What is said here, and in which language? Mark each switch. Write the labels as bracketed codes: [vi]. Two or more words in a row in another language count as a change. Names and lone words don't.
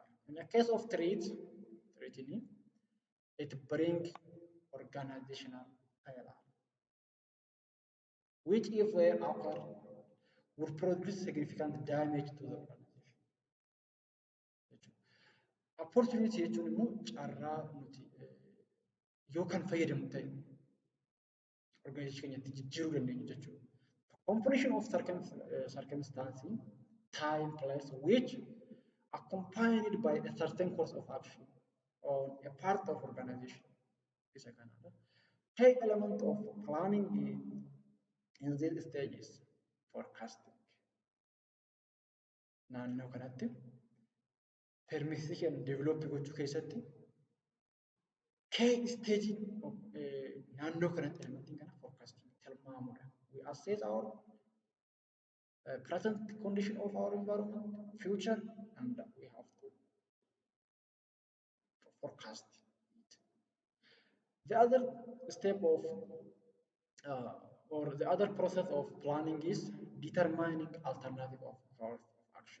[en] In the case of threatening, it brings organizational failure, which if they occur, would produce significant damage to the organization. [om] Opportunity jechuun immoo carraa nuti yoo kan fayyadamu ta'e organization keenyatti jijjiiruu dandeenyu jechuudha. [en] Combination of circumstances, time, place, which accompanied by a certain course of action on a part of organization is a kind of key element of planning in these stages forecasting. [om] Naannoo kanatti [en] permission develop [om] gochuu keessatti [en] key stage of [om] naannoo kanatti elementiin kana forecasting tilmaamudha. [en] We assess our present condition of our environment, future, and we have to forecast it. The other step of or the other process of planning is determining alternative of course of action.